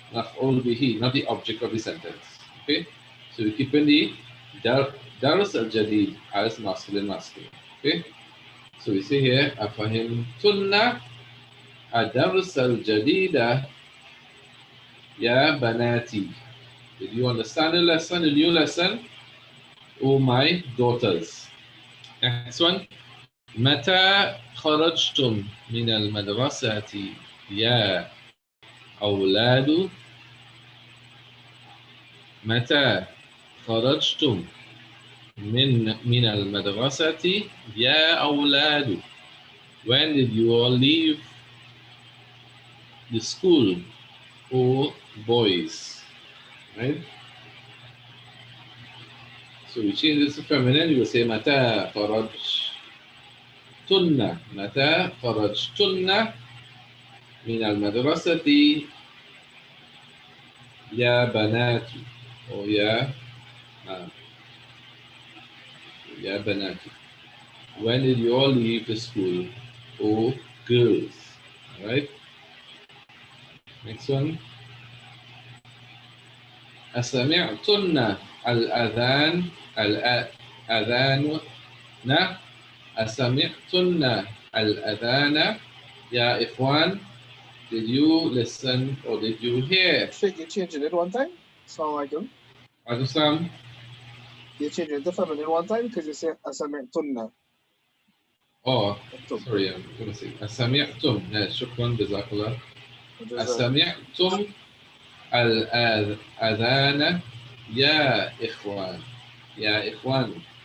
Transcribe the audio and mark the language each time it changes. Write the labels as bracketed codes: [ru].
[en] maf'ul bihi, not the object of the sentence. Okay? So we keep in the dars al-jadid as masculine. Okay? So we say here, [ar] tunna ad-dars al-jadida ya banati. [en] Did you understand the lesson, the new lesson? Oh, my daughters. Next one. [ar] متى خرجتم من المدرسة يا أولاد؟ متى خرجتم من المدرسة يا أولاد? [en] When did you all leave the school, oh boys? Right? So we change this to feminine. You will say [ar] متى خرجتن. متى خرجتن من المدرسة يا بنات أو يا بنات. [en] When did you all leave the school, oh girls? All right. Next one. [ar] أسمعتن الأذان الأذان أسمعتن الأذان يا إخوان? [en] Did you listen or did you hear? Should you change it one time? [ar] Assalamualaikum. Adusam? [en] You change it to feminine one time because you say أسمعتن. Oh, sorry, I'm going to say أسمعتم. [ar] شكرا جزاك الله. أسمعتم الأذان يا إخوان. يا إخوان.